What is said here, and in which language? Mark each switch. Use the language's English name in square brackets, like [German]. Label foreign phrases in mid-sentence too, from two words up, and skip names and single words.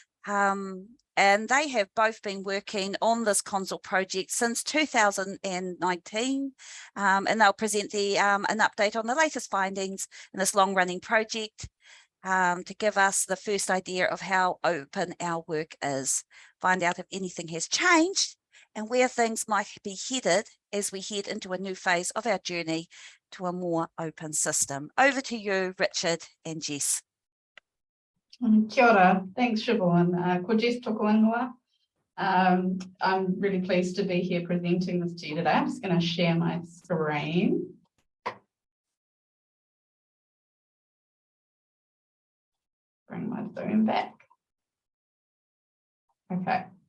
[English] And they have both been working on this CONZUL project since 2019, and they'll present an update on the latest findings in this long-running project to give us the first idea of how open our work is, find out if anything has changed and where things might be headed as we head into a new phase of our journey to a more open system. Over to you, Richard and Jess. [Māori] Kia ora. Thanks, Siobhan. Ko Jess toko ingoa. [English] I'm really pleased to be here presenting this to you today. I'm just going to share my screen. Bring my Zoom back. Okay.